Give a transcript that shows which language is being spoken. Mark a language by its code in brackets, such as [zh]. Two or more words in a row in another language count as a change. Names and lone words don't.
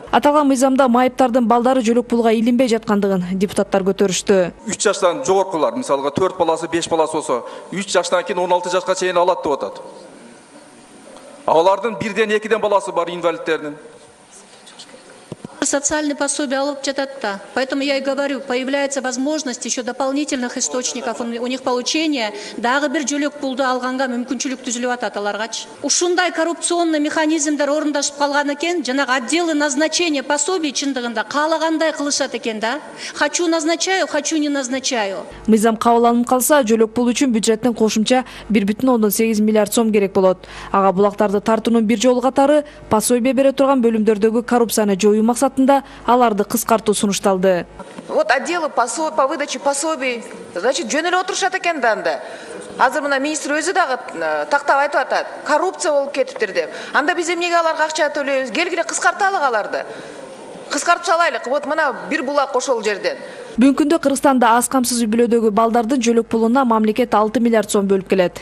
[ky] Аталган мыйзамда майыптардын балдары жөлөк пулга илинбей жаткандыгын депутаттар көтөрүштү. 3 жаштан жогоркулар, мисалга 4 баласы, 5 баласы болсо, 3 жаштан кийин 16 жашка чейин алат деп атат. Алардын 1-ден 2-ден баласы бар инвалидтердин. [ru] Социальные пособия [ky] алып жатат да. [ru] Поэтому я и говорю, появляется возможность еще дополнительных источников у них получения, [ky] дагы бир жөлөк пулду алганга мүмкүнчүлүк түзүлүп атат аларгачы. Ушундай коррупционный механизмдер орундашып калган экен, жанагы [ru] отделы назначения пособий [ky] чындыгында каалагандай кылышат экен да. [ru] Хочу назначаю, хочу не назначаю. [ky] Мыйзам кабыл алынып калса, жөлөк пул үчүн бюджеттен кошумча 1,8 миллиард сом керек болот. Ага булактарды тартуунун бир жолу катары пособие бере турган бөлүмдөрдөгү коррупцияны жоюу максатында аларды кыскартуу сунушталды. [ru] Вот отделы по выдаче пособий, значит, [ky] жөн эле отурушат экен да анда. Азыр мына министр өзү дагы тактап айтып атат, коррупция болуп кетиптир деп. Анда биз эмнеге аларга акча төлөйбүз? Келгиле кыскартайлык аларды. Кыскартып салайлык. Вот мына бир булак ошол жерден. Бүгүнкү күндө Кыргызстанда аз камсыз үй бүлөдөгү балдардын жөлөк пулуна мамлекет 6 миллиард сом бөлүп келет.